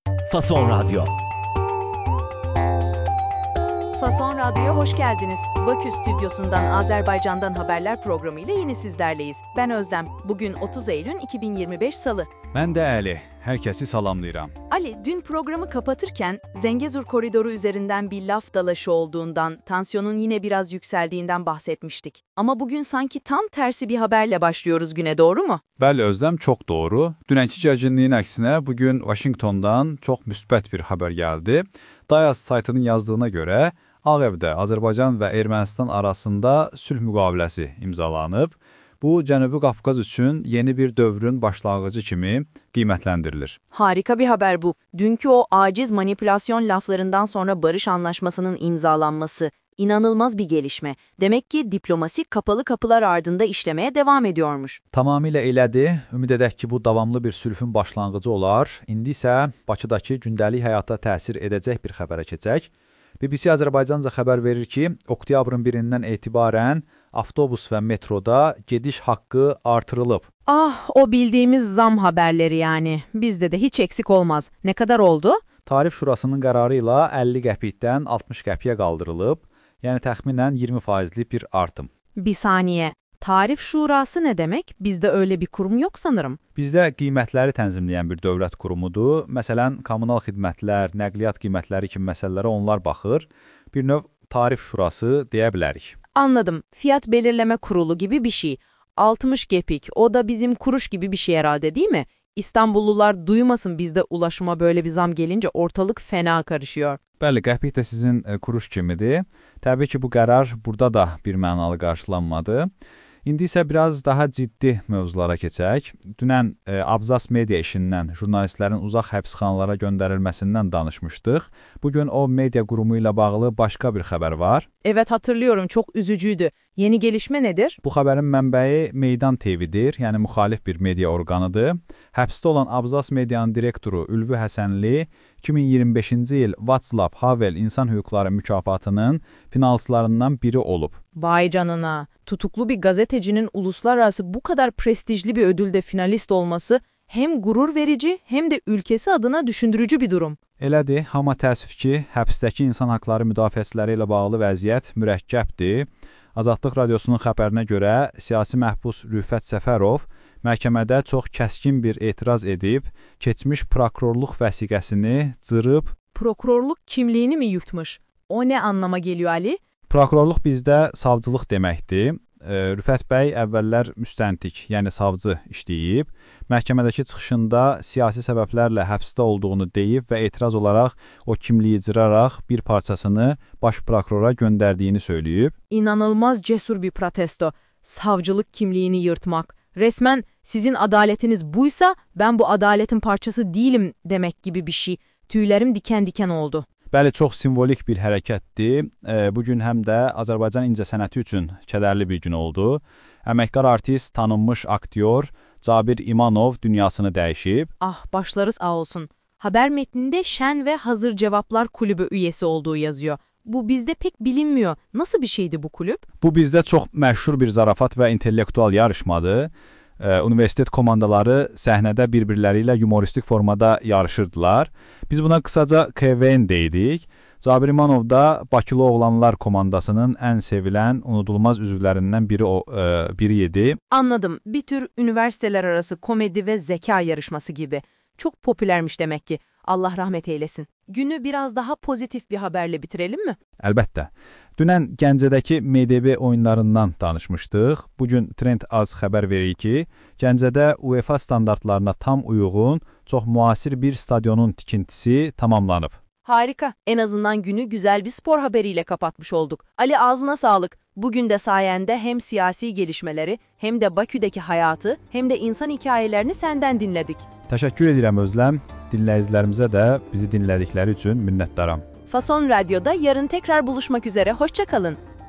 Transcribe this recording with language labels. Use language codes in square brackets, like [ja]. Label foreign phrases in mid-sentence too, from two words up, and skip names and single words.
[tr] Fason Radyo. Fason Radyo'ya hoş geldiniz. Bakü stüdyosundan Azerbaycan'dan haberler programıyla yine sizlerleyiz. Ben Özlem. Bugün 30 Eylül 2025 Salı. [az] Mən də Əli. Hər kəsi salamlayıram. [tr] Ali, dün programı kapatırken Zengezur koridoru üzerinden bir laf dalaşı olduğundan, tansiyonun yine biraz yükseldiğinden bahsetmiştik. Ama bugün sanki tam tersi bir haberle başlıyoruz güne, doğru mu? [az] Bəli, Özlem, çox doğru. Dünənki gərginliyin əksinə bugün Washingtondan çox müsbət bir xəbər gəldi. Dayaz saytının yazdığına görə Ağ Evdə Azərbaycan və Ermənistan arasında sülh müqaviləsi imzalanıb. Bu, Cənubi Qafqaz üçün yeni bir dövrün başlanğıcı kimi qiymətləndirilir. [tr] Harika bir haber bu. Dünkü o aciz manipülasyon laflarından sonra barış anlaşmasının imzalanması inanılmaz bir gelişme. Demek ki diplomasi kapalı kapılar ardında işlemeye devam ediyormuş. [az] Tamamilə elədir. Ümid edək ki, bu davamlı bir sülhün başlanğıcı olar. İndi isə Bakıdakı gündəlik həyata təsir edəcək bir xəbərə keçək. BBC Azərbaycanca xəbər verir ki, oktyabrın 1-dən etibarən avtobus və metroda gediş haqqı artırılıb. Ah, [tr] o bildiğimiz zam haberleri yani. Bizde de hiç eksik olmaz. Ne kadar oldu? [az] Tarif Şurasının qərarı ilə 50 qəpikdən 60 qəpiyə qaldırılıb. Yəni təxminən 20%lik bir artım. [tr] Bir saniye. Tarif Şurası ne demek? Bizde öyle bir kurum yok sanırım. [az] Bizdə qiymətləri tənzimləyən bir dövlət kurumudur. Məsələn, kommunal xidmətlər, nəqliyyat qiymətləri kimi məsələlərə onlar baxır. Bir növ Tarif Şurası deyə bilərik. [tr] Anladım. Fiyat belirleme kurulu gibi bir şey. 60 gepik. O da bizim kuruş gibi bir şey herhalde, değil mi? İstanbullular duymasın bizde ulaşıma böyle bir zam gelince ortalık fena karışıyor. [az] Bəli, qəpik də sizin kuruş kimidir. Təbii ki, bu qərar burada da bir mənalı qarşılanmadı. İndi isə biraz daha ciddi mövzulara keçək. Dünən Abzas media işindən jurnalistlərin uzaq həbsxanalara göndərilməsindən danışmışdıq. Bugün o media qurumu ilə bağlı başqa bir xəbər var. [tr] Evet, hatırlıyorum, çok üzücüydü. Yeni gelişme nedir? [az] Bu xəbərin mənbəyi Meydan TV-dir, yəni müxalif bir media orqanıdır. Həbsdə olan Abzas medianın direktoru Ülvi Həsənli 2025-ci il Václav Havel İnsan Hüquqları mükafatının finalistlarından biri olub. [tr] Vay canına. Tutuklu bir gazetecinin uluslararası bu kadar prestijli bir ödülde finalist olması hem gurur verici hem de ülkesi adına düşündürücü bir durum. [az] Elədir, amma təəssüf ki, həbsdəki insan haqları müdafiəçiləri ilə bağlı vəziyyət mürəkkəbdir. Azadlıq Radiosunun xəbərinə görə siyasi məhbus Rüfət Səfərov məhkəmədə çox kəskin bir etiraz edib, keçmiş prokurorluq vəsiqəsini cırıb. Prokurorluk kimliğini mi yutmuş? O ne anlama geliyor Ali? Prokurorluq bizdə savcılıq deməkdir. Rüfət bəy əvvəllər müstəntiq, yəni savcı işləyib. Məhkəmədəki çıxışında siyasi səbəblərlə həbsdə olduğunu deyib və etiraz olaraq o kimliyi cıraraq bir parçasını baş prokurora göndərdiyini söyləyib. [tr] İnanılmaz cesur bir protesto. Savcılık kimliğini yırtmak. Resmen sizin adaletiniz buysa ben bu adaletin parçası değilim demek gibi bir şey. Tüylerim diken diken oldu. [az] Bəli, çox simvolik bir hərəkətdir. Bugün həm də Azərbaycan incəsənəti üçün kədərli bir gün oldu. Əməkdar artist, tanınmış aktyor Cabir İmanov dünyasını dəyişib. Ah, [tr] başları sağ olsun. Haber metninde Şen ve Hazır Cevaplar Kulübü üyesi olduğu yazıyor. Bu bizde pek bilinmiyor. Nasıl bir şeydi bu kulüp? [az] Bu bizdə çox məşhur bir zarafat və intellektual yarışmadır. Universitet komandaları səhnədə bir-birləri ilə humoristik formada yarışırdılar. Biz buna qısaca KVN deyirik. Cabir İmanov da Bakılı Oğlanlar komandasının ən sevilən, unudulmaz üzvlərindən biri idi. [tr] Anladım. Bir tür üniversiteler arası komedi ve zeka yarışması gibi. Çok popülermiş demek ki. Allah rahmet eylesin. Günü biraz daha pozitif bir haberle bitirelim mi? [az] Əlbəttə. Dünən Gəncədəki MDB oyunlarından danışmışdıq. Bugün Trend Az xəbər verir ki, Gəncədə UEFA standartlarına tam uyğun, çox müasir bir stadionun tikintisi tamamlanıb. [tr] Harika. En azından günü güzel bir spor haberiyle kapatmış olduk. Ali, ağzına sağlık. Bugün de sayende hem siyasi gelişmeleri hem de Bakü'deki hayatı hem de insan hikayelerini senden dinledik. [az] Təşəkkür edirəm Özlem. Dinləyicilərimizə də bizi dinlədikləri üçün minnətdaram. [tr] Fason Radyo'da yarın tekrar buluşmak üzere. Hoşça kalın.